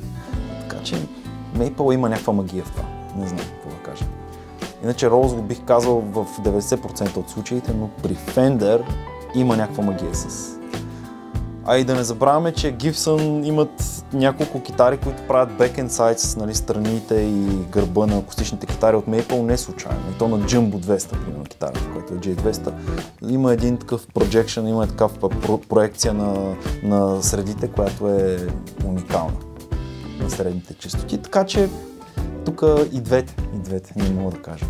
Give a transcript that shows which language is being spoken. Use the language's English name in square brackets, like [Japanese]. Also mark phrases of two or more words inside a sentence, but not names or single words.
[Bulgarian] Така че Maple има някаква магия в това, не знам какво да кажа. Иначе Rosewood бих казал в 90% от случаите, но при Fender има някаква магия с... А и да не забравяме, че Gibson имат няколко китари, които правят [English] back-end sides, [Bulgarian] нали, страните и гърба на акустичните китари от Maple не случайно. И то на Jumbo 200, примерно китарата, който е J200. Има един такъв projection, има такава проекция на средите, която е уникална на средните честоти. Така че тук и двете, не мога да кажа.